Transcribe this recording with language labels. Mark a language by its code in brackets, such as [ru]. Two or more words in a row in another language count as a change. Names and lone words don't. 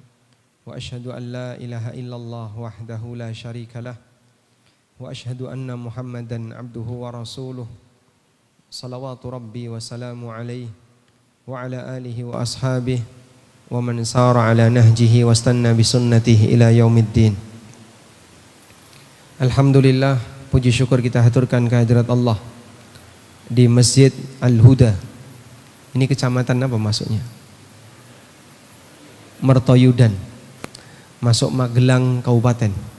[ar] وأشهد أن لا إله إلا الله وحده لا شريك له. وأشهد أن محمدا عبده ورسوله. صلوات ربي وسلام عليه وعلى آله وأصحابه ومن سار على نهجه واستن بسنته إلى يوم الدين. [id] Alhamdulillah, puji syukur kita haturkan kehadirat Allah di Masjid Al-Huda. Ini kecamatan apa masuknya? Mertoyudan, masuk Magelang Kabupaten.